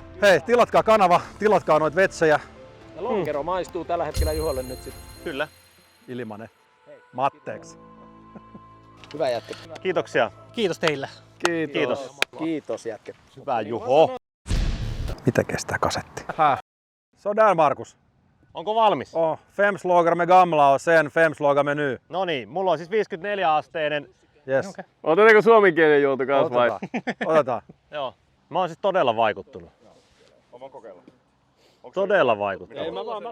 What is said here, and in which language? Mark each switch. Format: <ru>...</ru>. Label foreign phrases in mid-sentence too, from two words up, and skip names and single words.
<fi>Hei, tilatkaa kanava, tilatkaa noit vetsejä. Ja lonkero maistuu tällä hetkellä Juholle nyt sitten. Kyllä. Ilmanen. Matteeksi. Hyvä jätkä. Kiitoksia. Kiitos teille. Kiitos. Kiitos jätkä. Hyvä Juho. Mitä kestää kasetti?</fi> <sv>Så där Markus.</sv> <fi>Onko valmis?</fi> <sv>Fem slågar med gamla och sen 5 slågar med ny.</sv> <fi>No niin, mulla on siis 54-asteinen. Yes. Okay. Otetaanko suomenkielinen juonto kanssa vai? Otetaan. Joo. Mä oon siis todella vaikuttunut. Todella vaikuttunut.</fi>